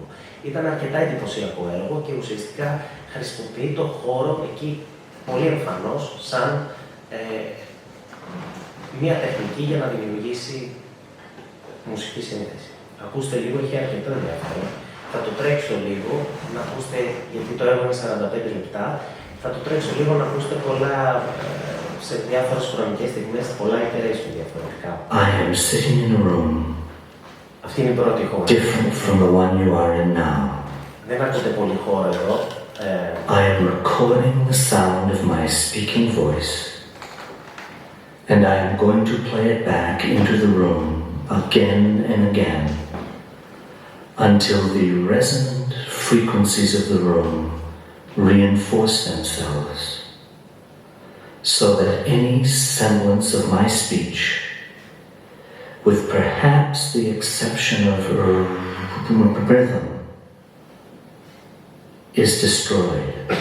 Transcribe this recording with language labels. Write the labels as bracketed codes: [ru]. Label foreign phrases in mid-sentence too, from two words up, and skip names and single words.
[el] Ήταν αρκετά εντυπωσιακό έργο και ουσιαστικά χρησιμοποιεί το χώρο εκεί πολύ εμφανώς σαν μια τεχνική για να δημιουργήσει μουσική σύνθεση. Ακούστε λίγο, έχει αρκετό ενδιαφέρον. Θα το τρέξω λίγο, να ακούσετε, γιατί το έργο είναι 45 λεπτά, θα το τρέξω λίγο να ακούσετε πολλά, σε διάφορες χρονικές στιγμές, πολλά iteration διαφορετικά. [en] I am sitting in a room [el] Αυτή είναι η πρώτη χώρα. [en] different from the one you are in now. [el] Δεν ακούτε πολύ χώρο εδώ. [en] I am recording the sound of my speaking voice, and I am going to play it back into the room again and again, until the resonant frequencies of the room reinforce themselves, so that any semblance of my speech, with perhaps the exception of rhythm, is destroyed.